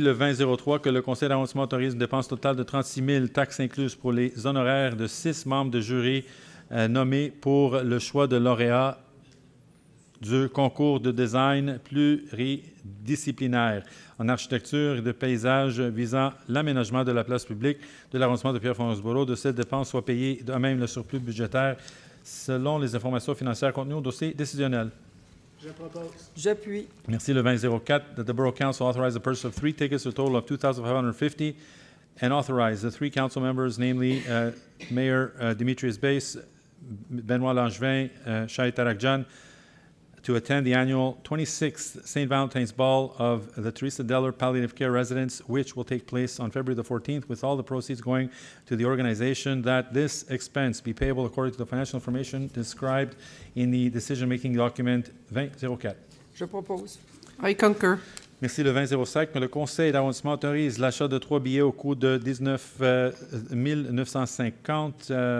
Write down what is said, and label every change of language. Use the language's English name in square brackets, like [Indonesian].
[French] Le 20.03, que le Conseil d'arrondissement autorise une dépense totale de 36 000, taxes incluses pour les honoraires de 6 membres de jury nommés pour le choix de lauréat du concours de design pluridisciplinaire en architecture et de paysage visant l'aménagement de la place publique de l'arrondissement de Pierrefonds-Roxboro, de cette dépense soit payée de même le surplus budgétaire selon les informations financières contenues au dossier décisionnel. Je propose. J'appuie. Merci. [English] Le 20.04, that the Borough Council authorize the purchase of 3 tickets to a total of $2,550 and authorize the 3 council members, namely Mayor Demetrius Bass, Benoit Langevin, Shai Tarakjan, to attend the annual 26th St. Valentine's Ball of the Teresa Deller Palliative Care Residence, which will take place on February the 14th, with all the proceeds going to the organization, that this expense be payable according to the financial information described in the decision-making document 2004. [French] Je propose. [English] I concur. [French] Merci. Le 20.05, que le Conseil d'arrondissement autorise l'achat de 3 billets au coût de 19 950